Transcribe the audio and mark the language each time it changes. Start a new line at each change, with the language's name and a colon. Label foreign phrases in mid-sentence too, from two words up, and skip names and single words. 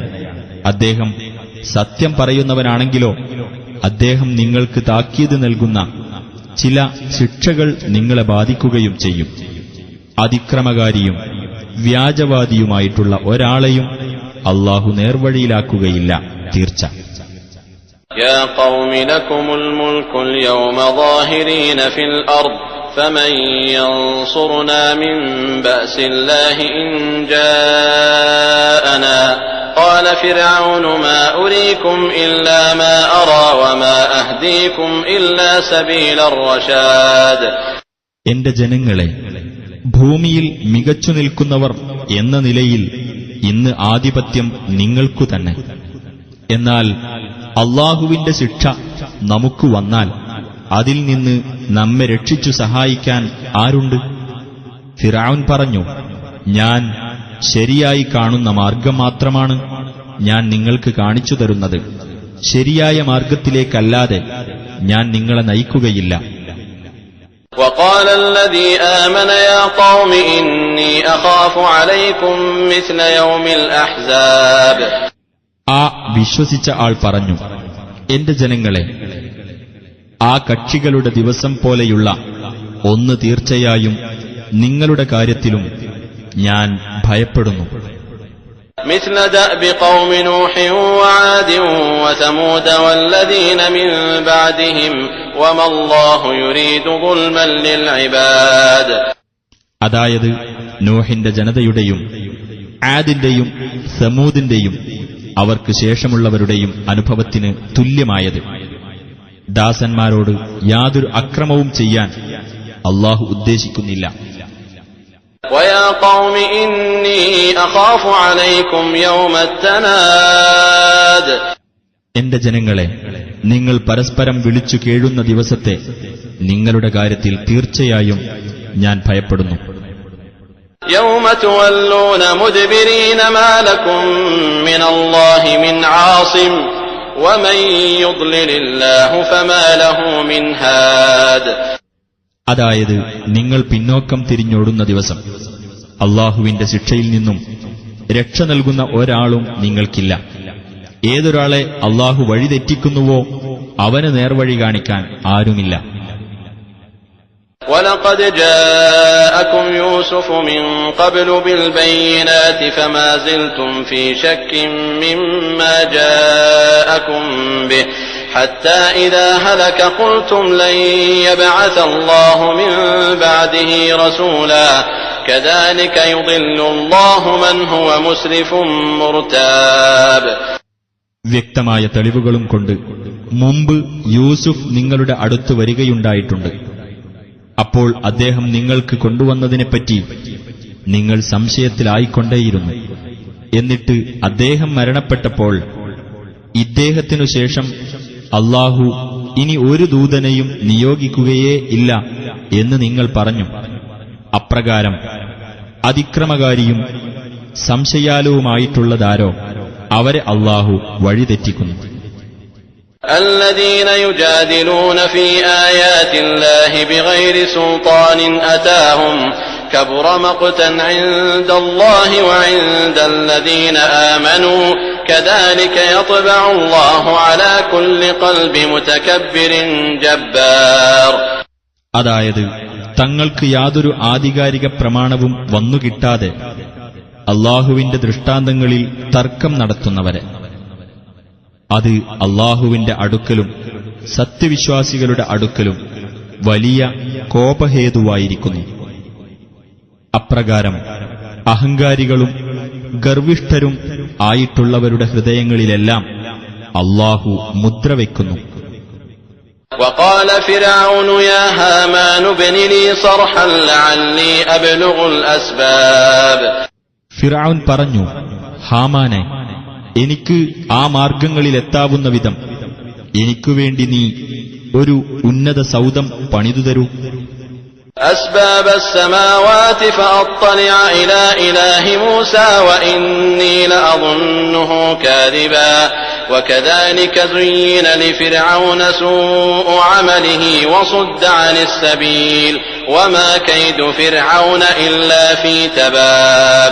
Malayalam: അദ്ദേഹം സത്യം പറയുന്നവനാണെങ്കിലോ അദ്ദേഹം നിങ്ങൾക്ക് താക്കീത് നൽകുന്ന ചില ശിക്ഷകൾ നിങ്ങളെ ബാധിക്കുകയും ചെയ്യും. അതിക്രമകാരിയും വ്യാജവാദിയുമായിട്ടുള്ള ഒരാളെയും അല്ലാഹു നേർവഴിയിലാക്കുകയില്ല, തീർച്ച.
Arabic: يا قوم لكم الملك اليوم ظاهرين في الأرض فمن ينصرنا من بأس الله إن جاءنا قال فرعون ما أريكم إلا ما أرى وما أهديكم إلا سبيل الرشاد.
Malayalam: എന്റെ ജനങ്ങളെ, ഭൂമിയിൽ മികച്ചു നിൽക്കുന്നവർ എന്ന നിലയിൽ ഇന്ന് ആധിപത്യം നിങ്ങൾക്കു തന്നെ. എന്നാൽ അല്ലാഹുവിന്റെ ശിക്ഷ നമുക്ക് വന്നാൽ അതിൽ നിന്ന് നമ്മെ രക്ഷിച്ചു സഹായിക്കാൻ ആരുണ്ട്? ഫിർഔൻ പറഞ്ഞു, ഞാൻ ശരിയായി കാണുന്ന മാർഗം മാത്രമാണ് ഞാൻ നിങ്ങൾക്ക് കാണിച്ചു തരുന്നത്. ശരിയായ മാർഗത്തിലേക്കല്ലാതെ ഞാൻ നിങ്ങളെ നയിക്കുകയില്ല.
Arabic: وقال الذي آمن يا قوم إني أخاف عليكم مثل يوم الأحزاب.
Malayalam: ആ വിശ്വസിച്ച ആൾ പറഞ്ഞു, എന്റെ ജനങ്ങളെ, ആ കക്ഷികളുടെ ദിവസം പോലെയുള്ള ഒന്ന് തീർച്ചയായും നിങ്ങളുടെ കാര്യത്തിലും ഞാൻ ഭയപ്പെടുന്നു.
Arabic: مثل دأب قوم نوح وعاد وثمود والذين من بعدهم وما الله يريد ظلما للعباد.
Malayalam: അതായത് നോഹിന്റെ ജനതയുടെയും ആദിന്റെയും സമൂദിന്റെയും അവർക്ക് ശേഷമുള്ളവരുടെയും അനുഭവത്തിന് തുല്യമായത്. ദാസന്മാരോട് യാതൊരു അക്രമവും ചെയ്യാൻ അല്ലാഹു ഉദ്ദേശിക്കുന്നില്ല.
Arabic: ويا قوم إني أخاف عليكم يوم التناد.
Malayalam: എന്റെ ജനങ്ങളെ, നിങ്ങൾ പരസ്പരം വിളിച്ചു കേഴുന്ന ദിവസത്തെ നിങ്ങളുടെ കാര്യത്തിൽ തീർച്ചയായും ഞാൻ ഭയപ്പെടുന്നു.
Arabic: يوم تولون مدبرين ما لكم من الله من عاصم ومن يضلل الله فما له من هاد.
Malayalam: അതായത് നിങ്ങൾ പിന്നോക്കം തിരിഞ്ഞോടുന്ന ദിവസം അല്ലാഹുവിന്റെ ശിക്ഷയിൽ നിന്നും രക്ഷ നൽകുന്ന ഒരാളും നിങ്ങൾക്കില്ല. ഏതൊരാളെ അല്ലാഹു വഴിതെറ്റിക്കുന്നുവോ അവന് നേർവഴി കാണിക്കാൻ ആരുമില്ല.
Arabic: وَلَقَدْ جَاءَكُمْ يُوسُفُ مِنْ قَبْلُ بِالْبَيِّنَاتِ فَمَا زِلْتُمْ فِي شَكٍّ مِّمَّا جَاءَكُمْ بِهِ حَتَّى إِذَا هَلَكَ قُلْتُمْ لَنْ يَبْعَثَ اللَّهُ مِنْ بَعْدِهِ رَسُولًا كَذَلِكَ يُضِلُّ اللَّهُ مَنْ هُوَ مُسْرِفٌ مُرْتَابٌ.
Malayalam: വ്യക്തമായ തെളിവുകളും കൊണ്ട് മുമ്പ് യൂസുഫ് നിങ്ങളുടെ അടുത്ത് വരികയുണ്ടായിട്ടുണ്ട്. അപ്പോൾ അദ്ദേഹം നിങ്ങൾക്ക് കൊണ്ടുവന്നതിനെപ്പറ്റി നിങ്ങൾ സംശയത്തിലായിക്കൊണ്ടേയിരുന്നു. എന്നിട്ട് അദ്ദേഹം മരണപ്പെട്ടപ്പോൾ ഇദ്ദേഹത്തിനു ശേഷം അല്ലാഹു ഇനി ഒരു ദൂതനെയും നിയോഗിക്കുകയേ ഇല്ല എന്ന് നിങ്ങൾ പറഞ്ഞു. അപ്രകാരം അതിക്രമകാരിയും സംശയാലുവുമായിട്ടുള്ളതാരോ അവരെ അല്ലാഹു വഴിതെറ്റിക്കുന്നു.
Arabic: الذين يجادلون في آيات الله بغير سلطان أتاهم كبر مقتا عند الله وعند الذين آمنوا كذلك يطبع الله على كل قلب متكبر جبار.
Malayalam: അതായത് തങ്ങൾക്ക് യാതൊരു ആധികാരിക പ്രമാണവും വന്നുകിട്ടാതെ അല്ലാഹുവിന്റെ ദൃഷ്ടാന്തങ്ങളിൽ തർക്കം നടത്തുന്നവരെ അത് അല്ലാഹുവിന്റെ അടുക്കലും സത്യവിശ്വാസികളുടെ അടുക്കലും വലിയ കോപഹേതുവായിരിക്കുന്നു. അപ്രകാരം അഹങ്കാരികളും ഗർവിഷ്ഠരും ആയിട്ടുള്ളവരുടെ ഹൃദയങ്ങളിലെല്ലാം അല്ലാഹു മുദ്രവെക്കുന്നു.
Arabic: وقال فرعون يا هامان ابن لي صرحا لعلي أبلغ الأسباب.
Malayalam: ഫിർഔൻ പറഞ്ഞു, ഹാമാനെ, എനിക്ക് ആ മാർഗങ്ങളിലെത്താവുന്ന വിധം എനിക്കുവേണ്ടി നീ ഒരു ഉന്നത സൗധം പണിതുതരൂ.
Arabic: أسباب السماوات فأطلع إلى إله موسى وإني لأظنه كاذبا وكذلك زين لفرعون سوء عمله وصد عن السبيل وما كيد فرعون إلا في تباب.